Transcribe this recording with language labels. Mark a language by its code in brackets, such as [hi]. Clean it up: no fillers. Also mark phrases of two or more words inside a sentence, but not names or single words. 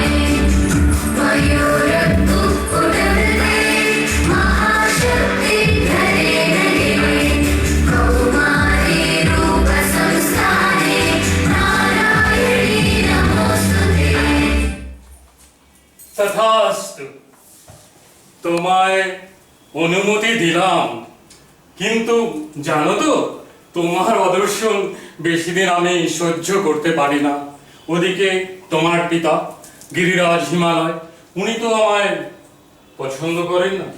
[sa] मयूरकुक्कुटहृदे महाशक्ति धरे नगे कौमारी रूपसंस्थाने नारायणी नमोऽस्तुते [bn] তথাস্তু, তোমায় অনুমতি দিলাম, কিন্তু জানো তো তোমার অদর্শন বেশি দিন আমি সহ্য করতে পারি না। ওদিকে তোমার পিতা গিরিরাজ হিমালয়, উনি তো আমায় পছন্দ করেন না।